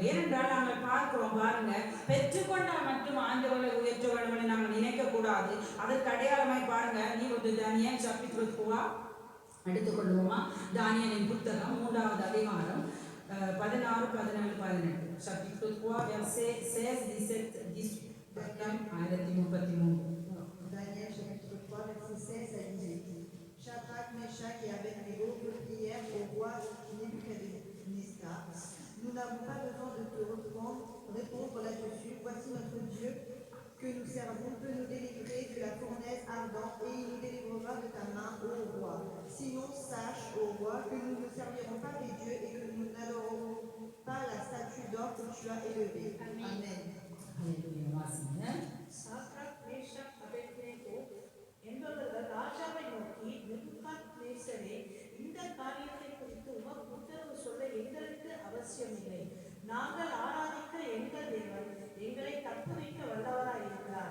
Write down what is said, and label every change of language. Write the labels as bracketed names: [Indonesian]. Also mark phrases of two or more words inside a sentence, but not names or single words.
[Tamil] ஏனென்றால் நாங்கள் பார்க்கிறோம், பாருங்க, பெற்றுக்கொண்டால் மட்டும் ஆண்டவர்களை உயர்த்த வேண்டும் என்று நாங்கள் நினைக்க கூடாது. அதற்கு அடையாளமாய் பாருங்க, நீ ஒரு தானியல் சப்பித்துவா எடுத்துக்கொள்வோமா? தானியலின் புத்தகம் 3வது அதிகாரம் 16, 17, 18. சப்பித்துவா verset 16, 17, 18. 1033. [French] Daniel chapitre 3, verset 16 à 18. Shadrach, Meshach et Abednego prièrent au roi Nebuchadnezzar. Nous n'avons pas besoin de te répondre là-dessus. Voici notre Dieu que nous servons peut nous délivrer de la fournaise ardente et il nous délivrera de ta main, ô roi. Sinon, sache, ô roi, que nous ne servirons pas tes dieux et que nous n'adorerons pas la statue d'or que tu as élevée. Amen. Alléluia. [Tamil] வாசிங்க. சாத்ராக், மேஷாக், அபேத்நேகோ என்பவர்கள் ராஜாவை நோக்கி, நேபுகாத்நேசரே, இந்த காரியத்தை குறித்து உமக்கு உத்தரவு சொல்ல எங்களுக்கு அவசியமில்லை. நாங்கள் ஆராதிக்க எங்கள் தேவன் எங்களை தப்புவிக்க வல்லவராயிருக்கிறார்.